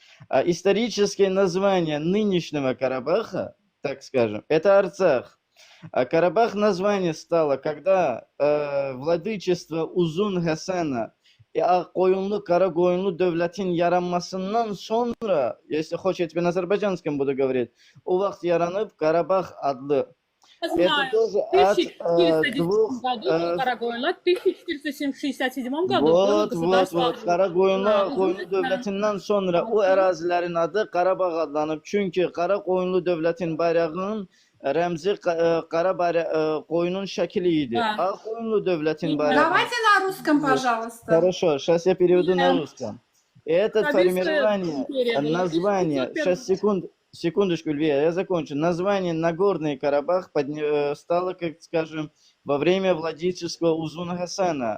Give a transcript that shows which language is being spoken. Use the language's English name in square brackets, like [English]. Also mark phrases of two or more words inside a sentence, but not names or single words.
[Russian] Историческое название нынешнего Карабаха, так скажем, это Арцах. А Карабах название стало, когда владычество Uzun Хасана и Koyunlu Karakoyunlu [Azerbaijani] devletin yaranmasından sonra, [Russian] если хочешь, я тебе на азербайджанском буду говорить, [Azerbaijani] o vaxt yaranıb Karabağ adlı. [Russian] Это Знаю. тоже В от 1410 двух... году был Карагойлат, в 1467 году было Вот, государство Karakoyunlu Узун Koyunlu Хасан. [Azerbaijani] devletinden sonra o ərazilərin adı Qarabağ adlanıb. Çünki Karakoyunlu devletin bayrağının rəmzi qoyunun şəkli idi. [Russian] Да. [Azerbaijani] Ağ Koyunlu devletin bayrağı. [Russian] Давайте на русском, пожалуйста. Хорошо, сейчас я переведу на Да. русском. Это Кабильская формирование, империя была. название, 1501. сейчас секундочку, Илья, я закончу. Название Нагорный Карабах стало, как скажем, во время владычества Узуна Хасана.